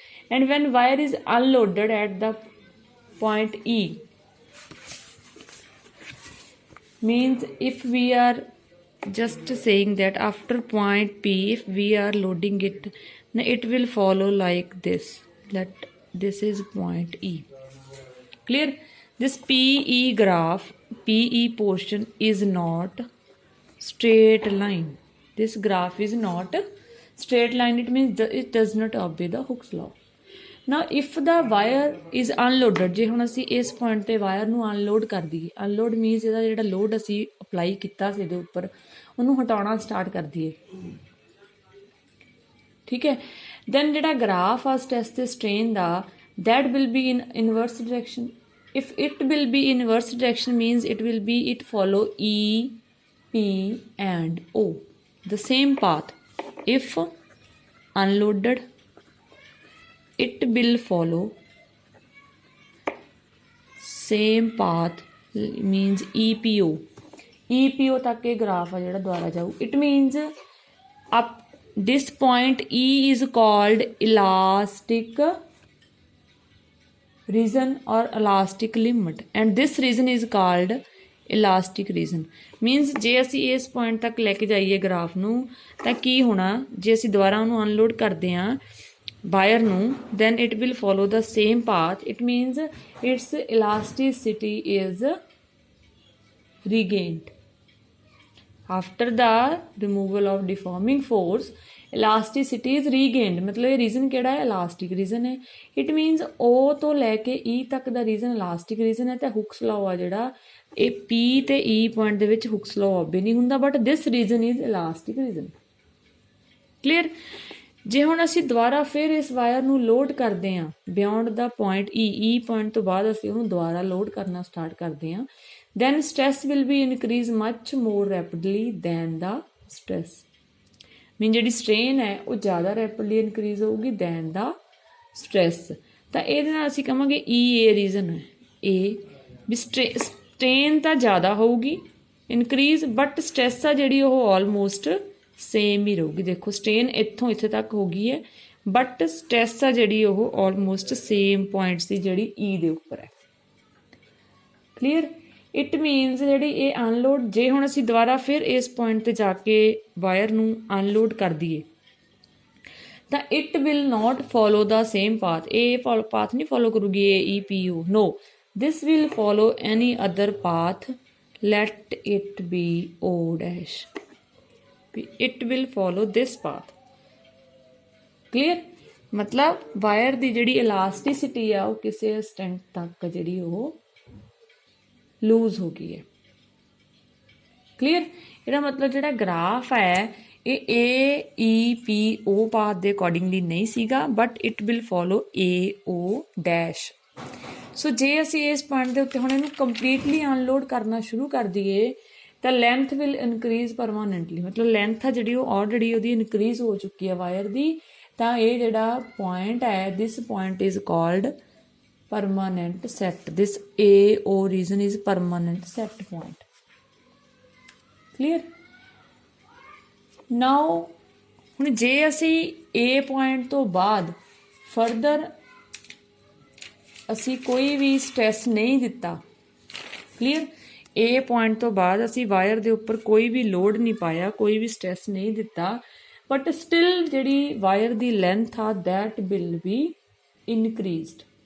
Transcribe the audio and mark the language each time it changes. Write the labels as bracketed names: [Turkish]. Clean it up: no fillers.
[English] And when wire is unloaded at the point E, means if we are just saying that after point P, if we are loading it, it will follow like this, that this is point E. Clear? This PE graph, PE portion is not straight line. This graph is not straight line. It means it does not obey the Hooke's law. Now if the wire is unloaded, [Punjabi] ਜੇ ਹੁਣ ਅਸੀਂ ਇਸ point ਤੇ wire ਨੂੰ unload ਕਰ ਦਈਏ, unload means ਇਹਦਾ ਜਿਹੜਾ ਲੋਡ ਅਸੀਂ ਅਪਲਾਈ ਕੀਤਾ ਸੀ ਇਹਦੇ ਉੱਪਰ ਉਹਨੂੰ ਹਟਾਉਣਾ ਸਟਾਰਟ ਕਰ ਦਈਏ, ਠੀਕ ਹੈ, ਦੈਨ ਜਿਹੜਾ ਗ੍ਰਾਫ ਆ ਸਟ੍ਰੈਸ ਤੇ strain ਦਾ, [English] that will be in inverse direction. If it will be inverse direction means it follow E, P and O, the same path. If unloaded, it will follow same path, means EPO [Punjabi] ਤੱਕ ਇਹ graph ਆ ਜਿਹੜਾ ਦੁਆਰਾ ਜਾਊ. [English] It means up this point E is called elastic region or elastic limit, and this region is called elastic region. [Punjabi] Means ਜੇ ਅਸੀਂ ਇਸ point ਤੱਕ ਲੈ ਕੇ ਜਾਈਏ ਗ੍ਰਾਫ ਨੂੰ ਤਾਂ ਕੀ ਹੋਣਾ, ਜੇ ਅਸੀਂ ਦੁਬਾਰਾ ਉਹਨੂੰ ਅਨਲੋਡ ਕਰਦੇ ਹਾਂ ਵਾਇਰ ਨੂੰ, [English] then it will follow the same path. It means its elasticity is regained. After the removal of deforming force, elasticity is regained. [Hindi] मतलब ये रीजन [Punjabi] ਕਿਹੜਾ ਹੈ, elastic region ਹੈ. It means O ਤੋਂ ਲੈ ਕੇ E ਤੱਕ ਦਾ ਰੀਜਨ elastic region ਹੈ, ਤੇ Hooke's law ਆ ਜਿਹੜਾ ਇਹ P ਤੇ E ਪੁਆਇੰਟ ਦੇ ਵਿੱਚ Hooke's law obey ਨਹੀਂ ਹੁੰਦਾ, [English] but this region is elastic region. Clear? [Punjabi] ਜੇ ਹੁਣ ਅਸੀਂ ਦੁਬਾਰਾ ਫਿਰ ਇਸ ਵਾਇਰ ਨੂੰ ਲੋਡ ਕਰਦੇ ਹਾਂ ਬਿਯੋਂਡ ਦਾ ਪੁਆਇੰਟ E ਪੁਆਇੰਟ ਤੋਂ ਬਾਅਦ ਅਸੀਂ ਉਹਨੂੰ ਦੁਬਾਰਾ ਲੋਡ ਕਰਨਾ ਸਟਾਰਟ ਕਰਦੇ ਹਾਂ, [English] then stress will be increase much more rapidly than the stress. [Punjabi] ਮੀਨ ਜਿਹੜੀ ਸਟ੍ਰੇਨ ਹੈ ਉਹ ਜ਼ਿਆਦਾ ਰੈਪਿਡਲੀ ਇਨਕਰੀਜ਼ ਹੋਊਗੀ ਦੈਨ ਦਾ ਸਟ੍ਰੈਸ. ਤਾਂ ਇਹਦੇ ਨਾਲ ਅਸੀਂ ਕਹਾਂਗੇ ਇਹ ਰੀਜ਼ਨ ਹੈ ਇਹ ਵੀ ਸਟ੍ਰੇਨ ਤਾਂ ਜ਼ਿਆਦਾ ਹੋਊਗੀ ਇਨਕਰੀਜ਼, ਬਟ ਸਟ੍ਰੈਸ ਆ ਜਿਹੜੀ ਉਹ ਆਲਮੋਸਟ ਸੇਮ ਹੀ ਰਹੂਗੀ. ਦੇਖੋ ਸਟ੍ਰੇਨ ਇੱਥੋਂ ਇੱਥੇ ਤੱਕ ਹੋ ਗਈ ਹੈ, ਬਟ ਸਟ੍ਰੈਸ ਆ ਜਿਹੜੀ ਉਹ ਆਲਮੋਸਟ ਸੇਮ ਪੁਆਇੰਟਸ ਦੀ ਜਿਹੜੀ E ਦੇ ਉੱਪਰ ਹੈ. ਕਲੀਅਰ? ਇਟ ਮੀਨਸ ਜਿਹੜੀ ਇਹ ਅਨਲੋਡ, ਜੇ ਹੁਣ ਅਸੀਂ ਦੁਬਾਰਾ ਫਿਰ ਇਸ ਪੁਆਇੰਟ ਤੇ ਜਾ ਕੇ ਵਾਇਰ ਨੂੰ ਅਨਲੋਡ ਕਰ ਦਈਏ ਤਾਂ [English] It will not follow the same path. [Punjabi] ਇਹ ਪਾਥ ਨਹੀਂ ਫੋਲੋ ਕਰੂਗੀ [English] AEPO, no, this will follow any other path, let it be O dash. It will follow this path. Clear? [Punjabi] मतलब ਵਾਇਰ ਦੀ ਜਿਹੜੀ ਇਲਾਸਟਿਸਿਟੀ ਆ ਉਹ ਕਿਸੇ ਐਕਸਟੈਂਟ ਤੱਕ ਜਿਹੜੀ ਉਹ ਲੂਜ਼ ਹੋ ਗਈ ਹੈ. ਕਲੀਅਰ? ਇਹਦਾ ਮਤਲਬ ਜਿਹੜਾ ਗ੍ਰਾਫ ਹੈ ਇਹ AEPO ਪਾਥ ਦੇ ਅਕੋਰਡਿੰਗਲੀ ਨਹੀਂ ਸੀਗਾ, [English] But it will follow AO dash. [Punjabi] ਸੋ ਜੇ ਅਸੀਂ ਇਸ ਪੁਆਇੰਟ ਦੇ ਉੱਤੇ ਹੁਣ ਇਹਨੂੰ ਕੰਪਲੀਟਲੀ ਅਨਲੋਡ ਕਰਨਾ ਸ਼ੁਰੂ ਕਰ ਦਈਏ ਤਾਂ [English] length will increase permanently, [Punjabi] ਮਤਲਬ ਲੈਂਥ ਆ ਜਿਹੜੀ ਉਹ ਆਲਰੇਡੀ ਉਹਦੀ ਇਨਕਰੀਜ਼ ਹੋ ਚੁੱਕੀ ਹੈ ਵਾਇਰ ਦੀ। ਤਾਂ ਇਹ ਜਿਹੜਾ ਪੁਆਇੰਟ ਹੈ, [English] This point is called permanent set. This AO region is permanent set point. Clear? [Punjabi] Now ਹੁਣ ਜੇ ਅਸੀਂ A point ਤੋਂ ਬਾਅਦ ਫਰਦਰ ਅਸੀਂ ਕੋਈ ਵੀ ਸਟ੍ਰੈਸ ਨਹੀਂ ਦਿੱਤਾ, ਕਲੀਅਰ, A point ਤੋਂ ਬਾਅਦ ਅਸੀਂ ਵਾਇਰ ਦੇ ਉੱਪਰ ਕੋਈ ਵੀ ਲੋਡ ਨਹੀਂ ਪਾਇਆ, ਕੋਈ ਵੀ ਸਟ੍ਰੈਸ ਨਹੀਂ ਦਿੱਤਾ, ਬਟ ਸਟਿਲ ਜਿਹੜੀ ਵਾਇਰ ਦੀ ਲੈਂਥ ਆ [English] that will be increased,